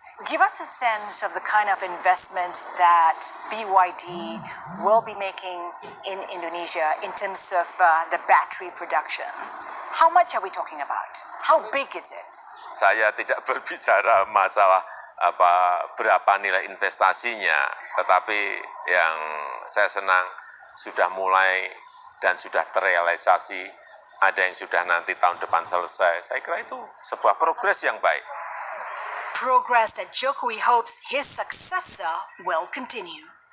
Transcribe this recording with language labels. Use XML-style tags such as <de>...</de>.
<en>Give us a sense of the kind of investment that BYD will be making in Indonesia in terms of the battery production. How much are we talking about? How big is it?</en> <id>Saya tidak berbicara masalah berapa nilai investasinya, tetapi yang saya senang sudah mulai dan sudah terrealisasi, ada yang sudah nanti tahun depan selesai. Saya kira itu sebuah progres yang baik.</id> <en>Progress that Jokowi hopes his successor will continue.</en>